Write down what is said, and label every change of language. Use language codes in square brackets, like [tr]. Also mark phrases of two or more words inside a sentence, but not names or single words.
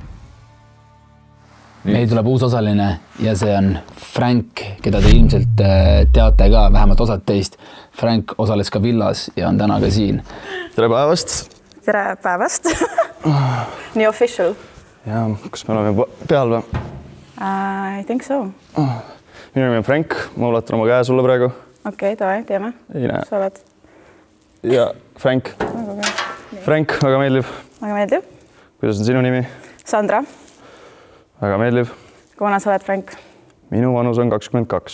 [et] Meil tuleb uus osaline ja see on Frank, keda te ilmselt teate ka, vähemalt osad teist. Frank osales ka Villas ja on täna ka siin. Tere päevast! Tere päevast! Nii official. Ja, kas me oleme peal või? [en] I think so. [et] Minu nimi on Frank, ma ulatan oma käe sulle praegu. Okei, davai, teeme. Sa oled? Ja, Frank. Frank, väga meeldib. Väga meeldib. Kuidas on sinu nimi? Sandra. Väga meeldib. Kui vana sa oled, Frank? Minu vanus on 22.